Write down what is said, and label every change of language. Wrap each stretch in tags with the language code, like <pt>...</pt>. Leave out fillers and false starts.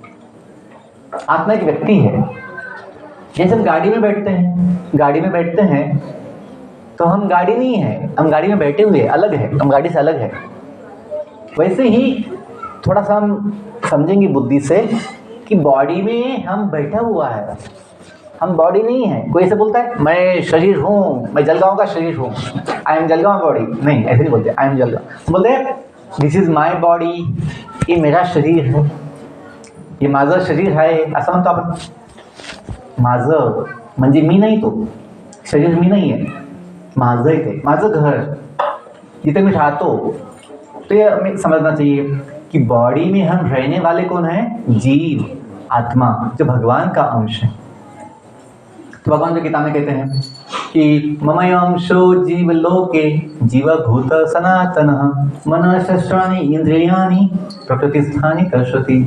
<hi>आत्मा एक व्यक्ति है। जैसे हम गाड़ी में बैठते हैं तो हम गाड़ी नहीं है, हम गाड़ी में बैठे हुए अलग है, हम गाड़ी से अलग है। वैसे ही थोड़ा सा हम समझेंगे बुद्धि से कि बॉडी में हम बैठा हुआ है, हम बॉडी नहीं है। कोई ऐसे बोलता है मैं शरीर हूँ, मैं जलगांव का शरीर हूँ,</hi> <en>I am Jalgaon body.</en> <hi>नहीं, ऐसे नहीं बोलते,</hi> <en>I am Jalgaon.</en> <hi>बोलते हैं</hi> <en>this is my body,</en> <hi>ये मेरा शरीर है,</hi> <mr>ये माझं शरीर आहे असं म्हणतो आपण। माझं म्हणजे मी नाही, तो शरीर मी नाही आहे, माझं आहे ते, माझं घर जिथे मैं राहतो।</mr> <hi>तो ये हमें समझना चाहिए कि बॉडी में हम रहने वाले कौन है? जीव, आत्मा, जो भगवान का अंश है। तो भगवान जो गीता में कहते हैं कि</hi> <sa>ममयंशो जीव लोके जीवभूत सनातनः मनः शस्त्राणि इंद्रियाणि प्रकृतिस्थानि कर्षति।</sa>